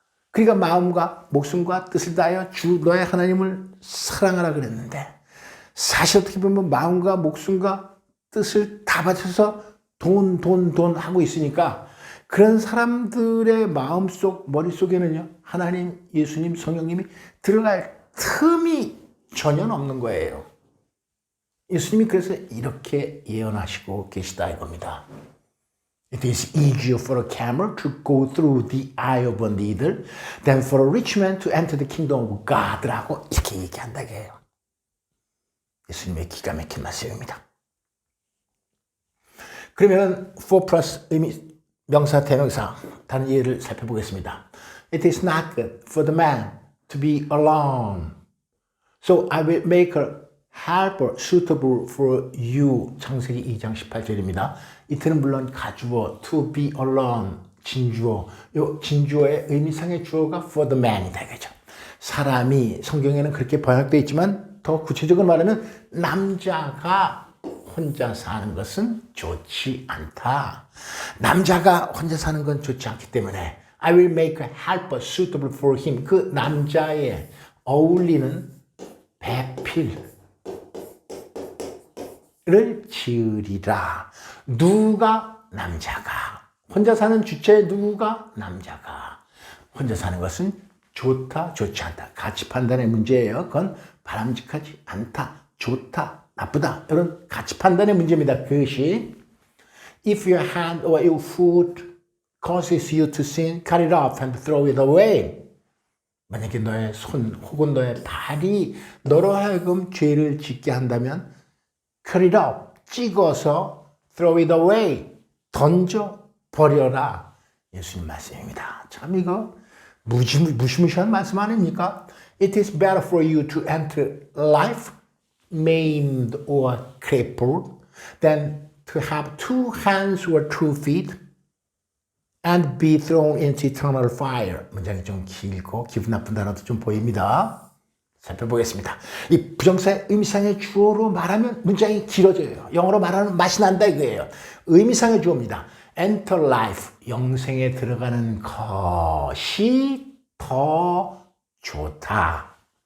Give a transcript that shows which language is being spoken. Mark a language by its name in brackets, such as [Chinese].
[Korean] 그러니까 마음과 목숨과 뜻을 다하여 주 너의 하나님을 사랑하라 그랬는데 사실 어떻게 보면 마음과 목숨과 뜻을 다 바쳐서 돈 하고 있으니까 그런 사람들의 마음속 머릿속에는요 하나님, 예수님, 성령님이 들어갈 틈이 전혀 없는 거예요. 예수님이 그래서 이렇게 예언하시고 계시다 이겁니다. [English] It is easier for a camel to go through the eye of a needle than for a rich man to enter the kingdom of God [Korean] 라고 이렇게 얘기한다고 해요. 예수님의 기가 막힌 말씀입니다. 그러면 for plus 의미 명사 대명사 다른 예를 살펴보겠습니다. [English] It is not good for the man to be alone. So I will make a helper suitable for you. [Korean] 창세기 2장 18절입니다. 이틀은 물론 가주어 to be alone 진주어. 요 진주어의 의미상의 주어가 for the man이다 이거죠. 사람이 성경에는 그렇게 번역되어 있지만 더 구체적으로 말하면 남자가 혼자 사는 것은 좋지 않다. 남자가 혼자 사는 건 좋지 않기 때문에 [English] I will make a helper suitable for him. [Korean] 그 남자에 어울리는 배필을 지으리라. 누가? 남자가. 혼자 사는 주체의 누가? 남자가. 혼자 사는 것은 좋다, 좋지 않다. 가치 판단의 문제예요. 그건 바람직하지 않다, 좋다, 나쁘다. 이런 가치 판단의 문제입니다. [English] 그것이 If your hand or your foot causes you to sin, cut it off and throw it away. [Korean] 만약에 너의 손 혹은 너의 발이 너로 하여금 죄를 짓게 한다면 [English] cut it off, [Korean] 찍어서 [English] throw it away, [Korean] 던져 버려라. 예수님 말씀입니다. 참 이거 무시무시한 말씀 아닙니까? [English] It is better for you to enter life maimed or crippled than to have two hands or 2 feet and be thrown into eternal fire. [Korean] 문장이 좀 길고 기분 나쁜 단어도 좀 보입니다. 살펴보겠습니다. 이 부정사의 의미상의 주어로 말하면 문장이 길어져요. 영어로 말하면 맛이 난다 이거예요. 의미상의 주어입니다. [English] Enter life, [Korean] 영생에 들어가는 것이 더 좋다.